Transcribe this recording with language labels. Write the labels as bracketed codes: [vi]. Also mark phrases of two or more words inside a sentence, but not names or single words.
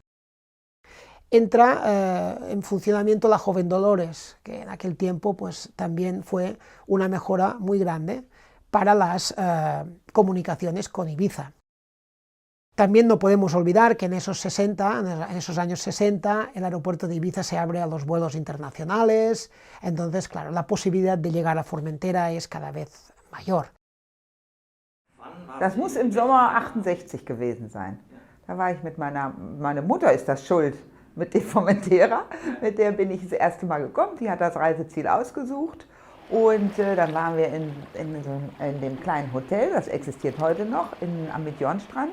[es] Entra en funcionamiento la Joven Dolores, que en aquel tiempo pues, también fue una mejora muy grande para las comunicaciones con Ibiza. También no podemos olvidar que en esos años 60, el aeropuerto de Ibiza se abre a los vuelos internacionales, entonces, claro, la posibilidad de llegar a Formentera es cada vez mayor. [de] Das muss im Sommer 68 gewesen sein. Da war ich mit meine Mutter ist das schuld, mit dem Formentera, mit der bin ich das erste Mal gekommen, die hat das Reiseziel ausgesucht. Und dann waren wir in dem kleinen Hotel, das existiert heute noch, am Midjornstrand.